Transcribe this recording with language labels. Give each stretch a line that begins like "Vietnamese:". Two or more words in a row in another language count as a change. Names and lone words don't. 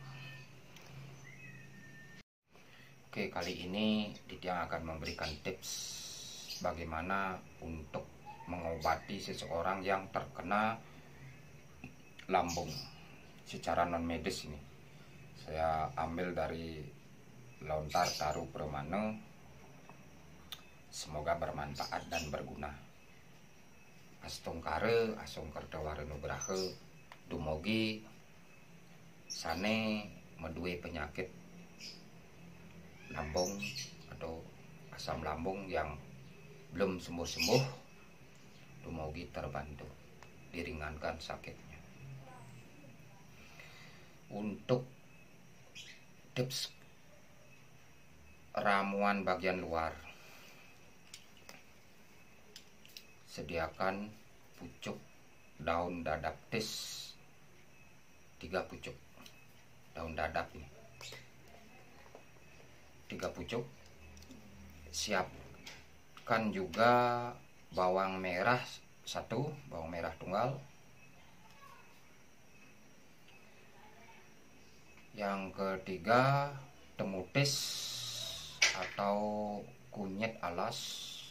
Indonesian: Oke, kali ini Titiang akan memberikan tips bagaimana untuk mengobati seseorang yang terkena lambung secara non medis. Ini saya ambil dari lontar taru permane. Semoga bermanfaat dan berguna.
Balinese: Astungkare asung kertaware nugrahe dumugi sane medue
Indonesian: penyakit lambung atau asam lambung yang belum sembuh-sembuh, dumugi terbantu, diringankan sakitnya. Untuk tips ramuan bagian luar, sediakan pucuk daun dadap tis 3 pucuk. Daun dadap ini 3 pucuk. Siapkan juga bawang merah 1, bawang merah tunggal. Yang ketiga, temutis atau kunyit alas.